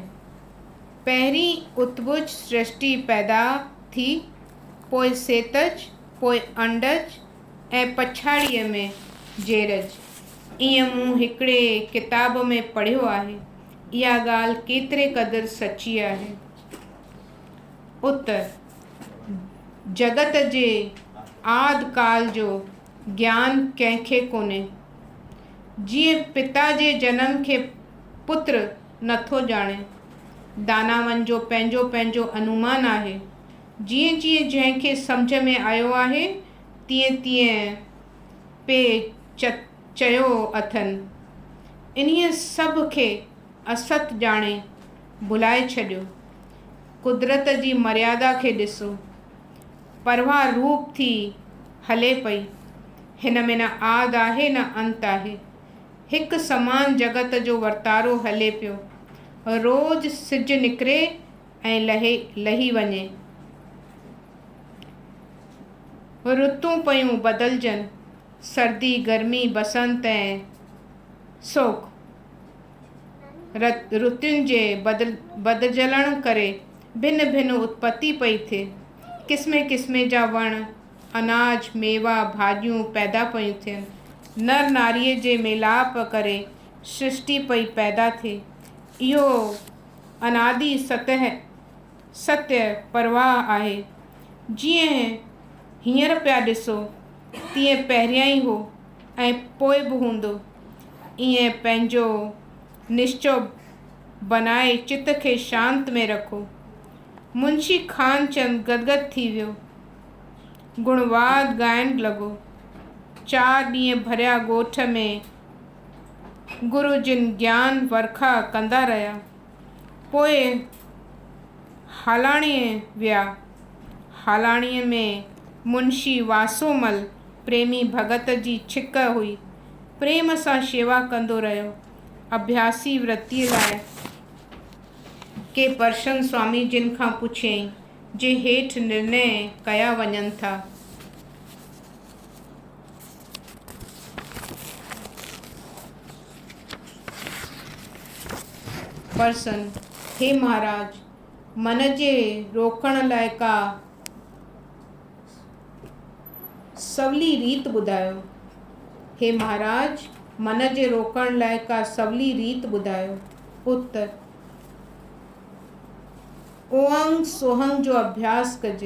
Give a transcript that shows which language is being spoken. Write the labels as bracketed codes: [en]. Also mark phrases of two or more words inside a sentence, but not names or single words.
[sd] पहिरीं उतभुज सृष्टि पैदा थी, पोइ सेतज, पोइ अंडज ऐं पछाड़ीअ में जेरज। ईअं मूं हिकिड़े किताब में पढ़ियो आहे। इहा ॻाल्हि केतिरे क़दुरु सची आहे। उत्तर, जगत जे आदि काल जो ज्ञान कंहिंखे कोन्हे। जीअं पिता जे जनम खे पुत्र नथो ॼाणे, दानावनि जो पंहिंजो पंहिंजो अनुमान आहे। जीअं जीअं जंहिंखे सम्झ में आयो आहे, तीअं तीअं पे चयो अथनि। इन्हीअ सभ खे असत ॼाणे भुलाए छॾियो। कुदरत जी मर्यादा खे ॾिसो, परवाह रूप थी हले पई। हिन में न आदि आहे न अंत आहे। हिकु समान जगत जो वर्तारो हले पियो। रोज़ सिज निकिरे ऐं लही वञे। ऋतूं पयूं बदिलजनि, सर्दी, गर्मी, बसंत ऐं सोक। ऋतुनि जे बदिलजण करे भिन्न भिन्न उत्पत्ति पई थिए। क़िस्मे क़िस्मे जा वण, अनाज, मेवा, भाॼियूं पैदा पयूं थियनि। नर नारीअ जे मेलाप करे सृष्टि पई पैदा थिए। इहो अनादि सत्य परवाह आहे। जीअं हींअर पिया ॾिसो, तीअं पहिरियां ई हो ऐं पोइ बि हूंदो। ईअं पंहिंजो निश्चय बनाए चित खे शांत में रखो। मुंशी खानचंद गदगद थी वियो, गुणवाद ॻाइण लॻो। 4 ॾींहं भरिया ॻोठ में गुरु जिन ज्ञान वर्खा कंदा रहिया। पोइ हालाणीअ विया। हालाणीअ में मुंशी वासोमल प्रेमी भगत जी छिक हुई। प्रेम सां शेवा कंदो रहियो। अभ्यासी वृत्तीअ लाइ के परशन स्वामी जिन खां पुछियईं, जे हेठि निर्णय कया वञनि था। परसन, हे महाराज, मन जे रोकण लाइ का सवली रीत ॿुधायो। हे महाराज, मन जे रोकण लाइ का सवली रीत ॿुधायो। उत्तर, ओंग सोहंग जो अभ्यास कजे।